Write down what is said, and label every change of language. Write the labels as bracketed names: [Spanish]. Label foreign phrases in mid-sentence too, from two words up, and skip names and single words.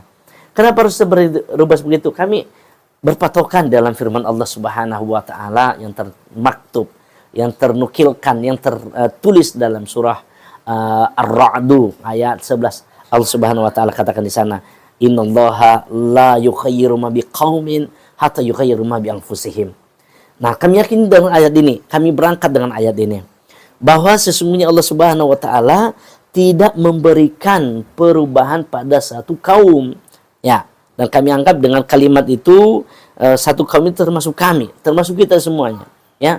[Indonesian] Kenapa harus berubah begitu? Kami berpatokan dalam firman Allah [Arabic] سبحانه وتعالى [Indonesian] yang termaktub, yang ternukilkan, yang tertulis dalam surah Ar-Ra'du ayat 11. [Arabic] الله سبحانه وتعالى [Indonesian] katakan di sana, [Arabic] إن الله لا يغير ما بقوم حتى يغيروا ما بأنفسهم. [Indonesian] Nah, kami yakin dengan ayat ini, kami berangkat dengan ayat ini, bahwa sesungguhnya Allah [Arabic] سبحانه وتعالى [Indonesian] tidak memberikan perubahan pada satu kaum, ya. Dan kami anggap dengan kalimat itu satu kaum itu termasuk kami, termasuk kita semuanya, ya.